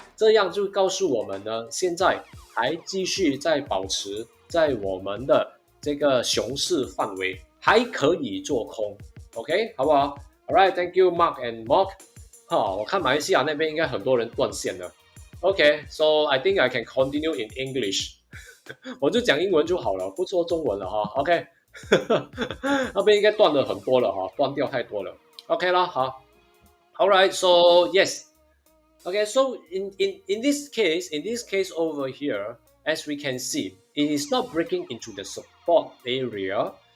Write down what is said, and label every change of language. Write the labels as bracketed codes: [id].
[zh] 这样就告诉我们呢，现在还继续在保持在我们的这个熊市范围，还可以做空 ，OK， 好不好 ？ [en] All right, thank you, Mark and Mark。 [zh] 我看马来西亚那边应该很多人断线了。 [en] OK, so I think I can continue in English 。 [zh] 我就讲英文就好了，不说中文了哈。OK， 那边应该断了很多了哈，断掉太多了。 OK 啦，好。 [en] All right, so yes。Okay, so in this case over here, as we can see, it is not breaking into the support area.